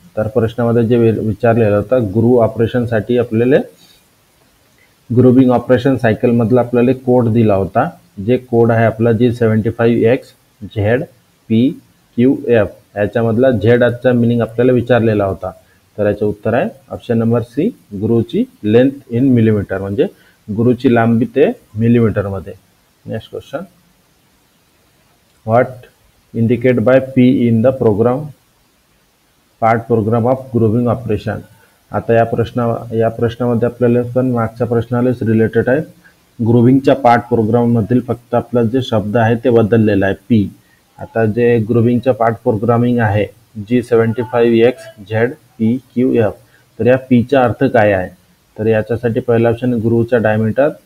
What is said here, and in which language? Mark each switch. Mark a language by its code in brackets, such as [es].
[mr] तर प्रश्नामध्ये जे विचारलेलं होतं ग्रूव ऑपरेशनसाठी आपल्याला ग्रुविंग ऑपरेशन सायकलमधला आपल्याला कोड दिला होता. जे कोड आहे आपला G75X, Z, P, Q, F. याच्यामधला Z आजचा मिनिंग आपल्याला विचारलेला होता. तर याचे उत्तर आहे option number C, ग्रूवची [en] length in millimetre, [mr] म्हणजे ग्रूवची लांबी ते मिलीमीटरमध्ये. [en] Next question, what indicate by P in the part program of grooving operation? [mr] आता या प्रश्नामध्ये आपल्याला पण मागच्या प्रश्नालाच रिलेटेड आहे. ग्रुविंगच्या पार्ट प्रोग्राममधील फक्त आपला जे शब्द आहे ते बदललेला आहे पी. आता जे ग्रुविंगच्या पार्ट प्रोग्रामिंग आहे G75X, Z, P, Q, F. तर या पीचा अर्थ काय आहे? तर याच्यासाठी पहिला ऑप्शन ग्रूवचा डायमीटर.